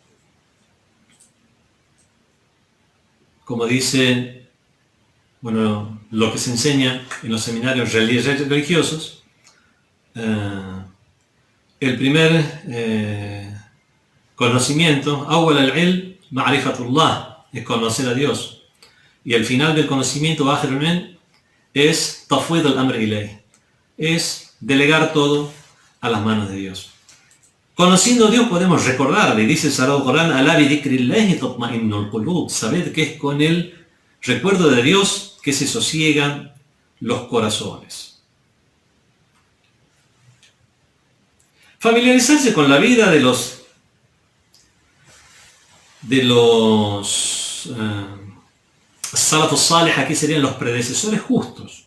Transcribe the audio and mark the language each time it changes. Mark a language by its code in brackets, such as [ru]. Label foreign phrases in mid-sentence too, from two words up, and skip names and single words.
[es] Como dice, bueno, lo que se enseña en los seminarios religiosos, el primer conocimiento, [ar] أول العلم معرفة الله, [es] es conocer a Dios. Y el final del conocimiento, akhirun, es [ar] تفويض الأمر إليه, [es] es delegar todo a las manos de Dios. Conociendo a Dios podemos recordarle, dice el Sagrado Corán, [ar] ألا بذكر الله تطمئن القلوب, [es] sabed que es con el recuerdo de Dios que se sosiegan los corazones. Familiarizarse con la vida de los [ar] السلف الصالح, [es] aquí serían los predecesores justos.